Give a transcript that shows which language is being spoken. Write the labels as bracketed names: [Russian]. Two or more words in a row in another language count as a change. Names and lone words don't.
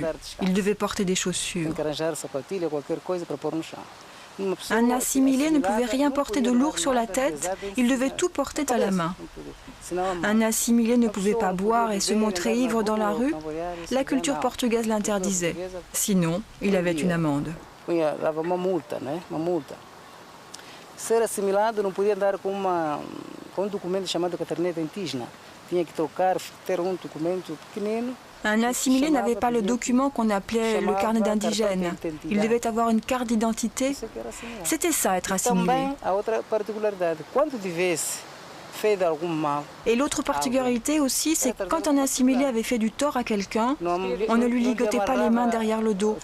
[French] Il devait porter des chaussures. Un assimilé ne pouvait rien porter de lourd sur la tête. Il devait tout porter à la main. Un assimilé ne pouvait pas boire et se montrer ivre dans la rue. La culture portugaise l'interdisait. Sinon, il avait une amende. [Portuguese] Ser assimilado não podia andar com um documento chamado caderneta indígena. Tinha que trocar, ter documento pequenino. [French] Un assimilé n'avait pas le document qu'on appelait le carnet d'indigène. Il devait avoir une carte d'identité. C'était ça, être assimilé. Et l'autre particularité aussi, c'est que quand un assimilé avait fait du tort à quelqu'un, on ne lui ligotait pas les mains derrière le dos.